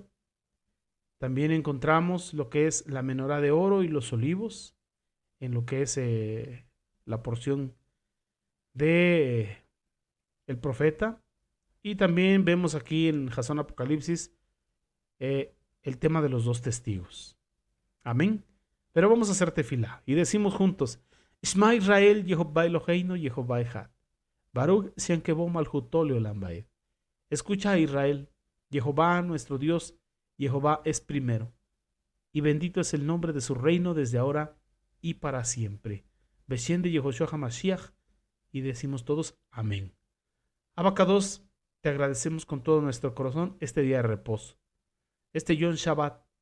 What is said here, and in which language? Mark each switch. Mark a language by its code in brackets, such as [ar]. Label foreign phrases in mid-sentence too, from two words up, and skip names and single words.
[es] También encontramos lo que es la menorá de oro y los olivos en lo que es la porción de el profeta. Y también vemos aquí en Jasón Apocalipsis el tema de los 2 testigos. Amén. Pero vamos a hacer tefilá y decimos juntos: [he] שמע ישראל יהוה אלהינו יהוה אחד. ברוך שם כבוד מלכותו לעולם ועד. [es] Escucha a Israel, Jehová nuestro Dios, Jehová es primero. Y bendito es el nombre de su reino desde ahora y para siempre. Beshen de Yehoshua HaMashiach. Y decimos todos amén. Abacados, te agradecemos con todo nuestro corazón este día de reposo, este [he] יום שבת.